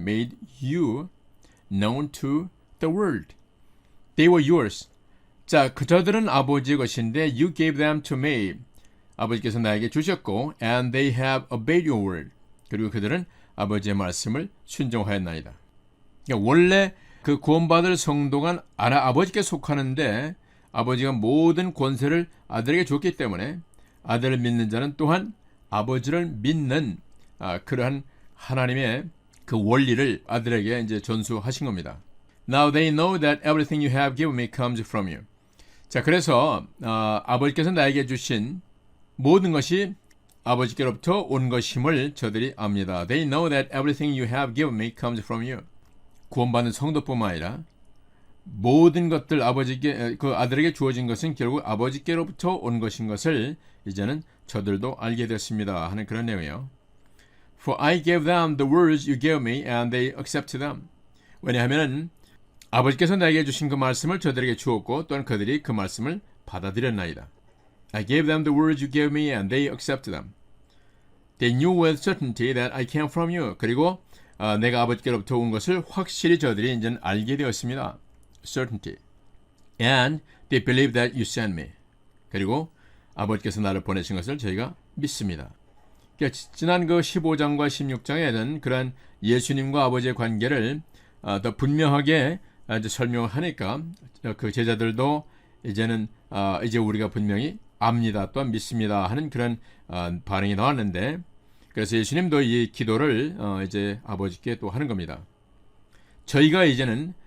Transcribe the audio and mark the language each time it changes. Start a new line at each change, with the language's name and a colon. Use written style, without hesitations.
English: Made you known to the world. They were yours.
Korean: 자, 저들은 아버지의 것인데
English: you gave them to me.
Korean: 아버지께서 나에게 주셨고
English: and they have obeyed your word.
Korean: 그리고 그들은 아버지의 말씀을 순종하였나이다. 그러니까 원래 그 구원받을 성도가 아버지께 속하는데 아버지가 모든 권세를 아들에게 줬기 때문에 아들을 믿는 자는 또한 아버지를 믿는 그러한 하나님의 그 원리를 아들에게 이제 전수하신 겁니다.
English: Now they know that everything you have given me comes from you.
Korean: 자, 그래서 아버지께서 나에게 주신 모든 것이 아버지께로부터 온 것임을 저들이 압니다.
English: They know that everything you have given me comes from you.
Korean: 구원받는 성도뿐만 아니라 모든 것들 그 아들에게 주어진 것은 결국 아버지께로부터 온 것인 것을 이제는 저들도 알게 됐습니다 하는 그런 내용이에요.
English: For I gave them the words you gave me and they accepted them.
Korean: 왜냐하면 아버지께서 나에게 주신 그 말씀을 저들에게 주었고 또한 그들이 그 말씀을 받아들였나이다.
English: I gave them the words you gave me and they accepted them. They knew with certainty that I came from you.
Korean: 그리고 내가 아버지께로부터 온 것을 확실히 저들이 이제는 알게 되었습니다.
English: Certainty. And they believe that you sent me.
Korean: 그리고 아버지께서 나를 보내신 것을 저희가 믿습니다. 그러니까 지난 그 15장과 16장에는 그런 예수님과 아버지의 관계를 더 분명하게 설명하니까 그 제자들도 이제는 이제 우리가 분명히 압니다 또한 믿습니다 하는 그런 반응이 나왔는데 그래서 예수님도 이 기도를 이제 아버지께 또 하는 겁니다. 저희가 이제는